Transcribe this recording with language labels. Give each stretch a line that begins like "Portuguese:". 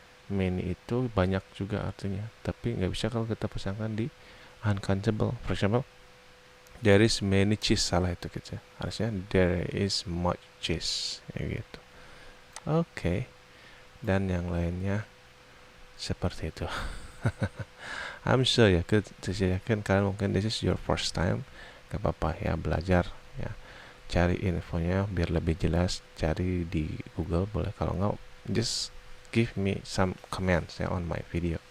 Indonesian: Many itu banyak juga artinya, tapi nggak bisa kalau kita pasangkan di uncountable.
English: For example, there is many cheese,
Indonesian: salah itu gitu ya. Harusnya
English: there is much cheese
Indonesian: ya gitu. Oke. Dan yang lainnya seperti itu.
English: I'm sure
Indonesian: ya, saya yakin kalian mungkin
English: this is your first time.
Indonesian: Gak apa-apa ya, belajar ya. Cari infonya biar lebih jelas, cari di Google boleh, kalau nggak
English: just give me some comments
Indonesian: ya
English: on my video.